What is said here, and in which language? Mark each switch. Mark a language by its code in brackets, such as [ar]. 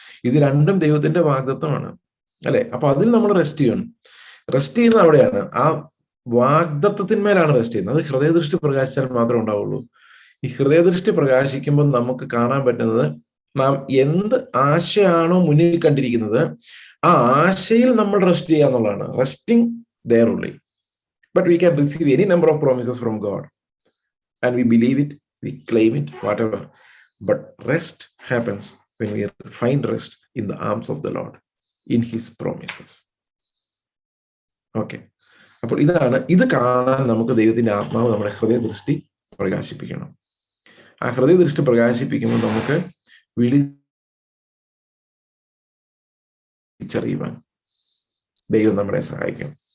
[ml] ഇത് രണ്ടും ദൈവത്തിന്റെ വാഗ്ദത്തമാണ്, അല്ലെ? അപ്പൊ അതിൽ നമ്മൾ റെസ്റ്റ് ചെയ്യണം. റെസ്റ്റ് ചെയ്യുന്നത് അവിടെയാണ്, ആ വാഗ്ദത്തത്തിന്മേലാണ് റെസ്റ്റ് ചെയ്യുന്നത്. അത് ഹൃദയദൃഷ്ടി പ്രകാശിച്ചാൽ മാത്രമേ ഉണ്ടാവുള്ളൂ. ഈ ഹൃദയദൃഷ്ടി പ്രകാശിക്കുമ്പോൾ നമുക്ക് കാണാൻ പറ്റുന്നത്, നാം എന്ത് ആശയാണോ മുന്നിൽ കണ്ടിരിക്കുന്നത് ആ ആശയിൽ നമ്മൾ റെസ്റ്റ് ചെയ്യുക എന്നുള്ളതാണ്. [en] Resting there only. But we can receive any number of promises from God and we believe it, we claim it, whatever. But rest happens when we find rest in the arms of the Lord, in his promises. Okay. [ml] അപ്പോൾ ഇത് കാണാൻ നമുക്ക് ദൈവത്തിന്റെ ആത്മാവ് നമ്മുടെ ഹൃദയദൃഷ്ടി പ്രകാശിപ്പിക്കണം. ആ ഹൃദയദൃഷ്ടി പ്രകാശിപ്പിക്കുമ്പോൾ നമുക്ക് വിളിച്ചറിയുവാൻ ദൈവം നമ്മളെ സഹായിക്കും.